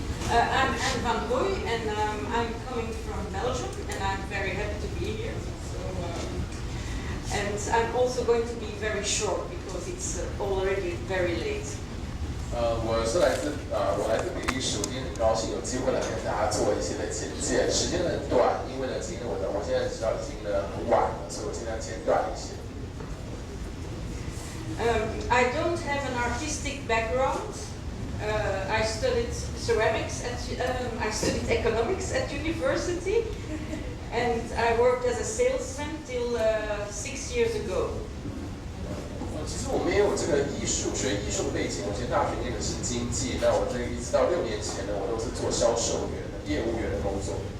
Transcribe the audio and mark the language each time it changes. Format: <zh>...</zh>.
<en>I'm Anne van Rooij, and I'm coming from Belgium, and I'm very happy to be here. So, and I'm also going to be very short because it's already very late.</en> <zh>我来自比利时，我今天很高兴有机会来跟大家做一些的简介。时间很短，因为呢，今天我现在知道已经呢很晚了，所以我尽量简短一些。</zh> <en>I don't have an artistic background. I studied ceramics I studied economics at university, and I worked as a salesman till 6 years ago.</en> <zh>其实我没有这个学艺术的背景，我其实大学念的是经济，那我这一直到6年前呢，我都是做销售员的业务员的工作。</zh>